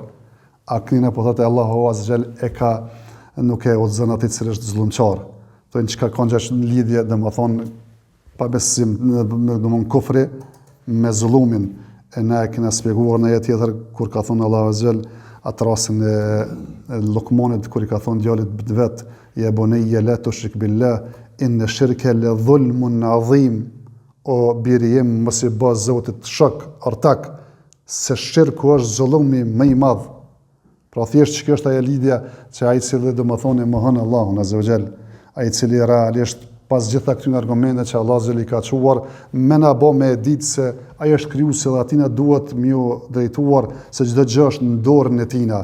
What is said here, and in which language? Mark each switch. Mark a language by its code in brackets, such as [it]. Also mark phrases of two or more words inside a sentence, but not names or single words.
[sq] A kënina po thotë Allahu [ar] عز وجل [sq] nuk e udhëzon atë që është zullumçar. Thonë çka ka ngjash në lidhje domethënë pa besim, domethënë kufri me zullumin. E na e kena shpjeguar në jetë tjetër kur ka thonë Allahu [ar] عز وجل [sq] atë rastin e Lukmanit kur i ka thonë djalit vet, [ar] يا بني لا تشرك بالله إن الشرك لظلم عظيم, [sq] o biri jem mos i bë Zotit shok, ortak, se shirku është zullumi më i madh. Pra thjesht që është ajo lidhja që ai i cili domethënë mohon Allahun [ar] عز وجل, [sq] ai i cili realisht pas gjitha këtyre argumenteve që Allah [ar] عز وجل [sq] i ka çuar, më na bë me ditë se ai është krijuesi dhe atina duhet m'ju drejtuar se çdo gjë është në dorën e tina.